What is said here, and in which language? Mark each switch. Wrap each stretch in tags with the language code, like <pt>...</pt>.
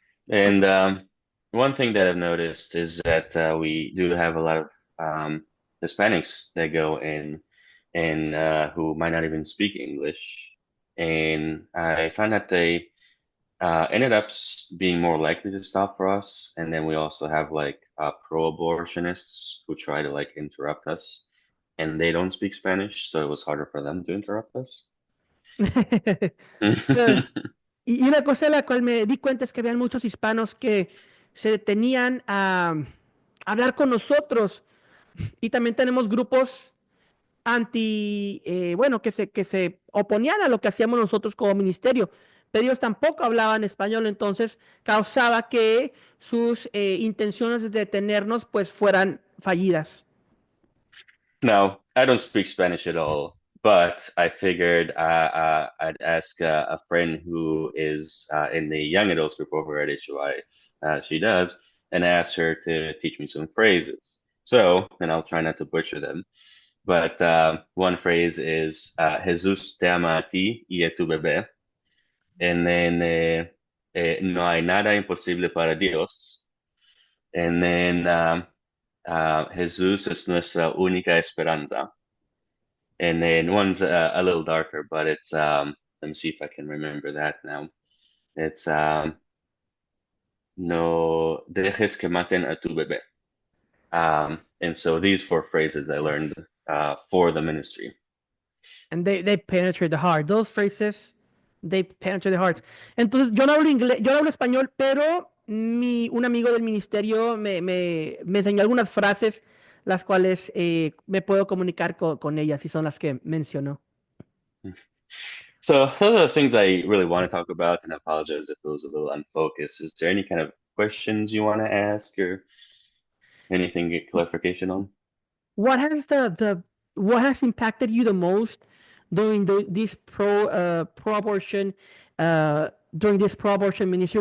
<en>And one thing that I've noticed is that we do have a lot of Hispanics that go in and who might not even speak English. And I found that they ended up being more likely to stop for us. And then we also have like pro-abortionists who try to like interrupt us, and they don't speak Spanish, so it was harder for them to interrupt us.</en> <es>So, y una cosa de la cual me di cuenta es que habían muchos hispanos que se detenían a hablar con nosotros y también tenemos grupos bueno, que se oponían a lo que hacíamos nosotros como ministerio, pero ellos tampoco hablaban español, entonces causaba que sus intenciones de detenernos pues fueran fallidas.</es> <en>No, I don't speak Spanish at all, but I figured I'd ask a friend who is in the young adults group over at HUI. She does, and ask her to teach me some phrases. So, and I'll try not to butcher them, but one phrase is</en> <es>Jesús te ama a ti y a tu bebé.</es> <en>And then</en> <es>no hay nada imposible para Dios.</es> <en>And then</en> <es>Jesus es nuestra única esperanza.</es> <en>And then one's a little darker, but it's let me see if I can remember that now. It's</en> <es>no dejes que maten a tu bebé.</es> <en>And so these four phrases I learned Yes. for the ministry. And they penetrate the heart. Those phrases, they penetrate the heart.</en> <es>Entonces, yo no hablo inglés, yo no hablo español, pero un amigo del ministerio me enseñó algunas frases, las cuales me puedo comunicar con ellas y son las que mencionó.</es> <en>So those are the things I really want to talk about, and I apologize if it was a little unfocused. Is there any kind of questions you want to ask or anything get clarification on? What has what has impacted you the most during this pro-abortion during this pro-abortion ministry?</en>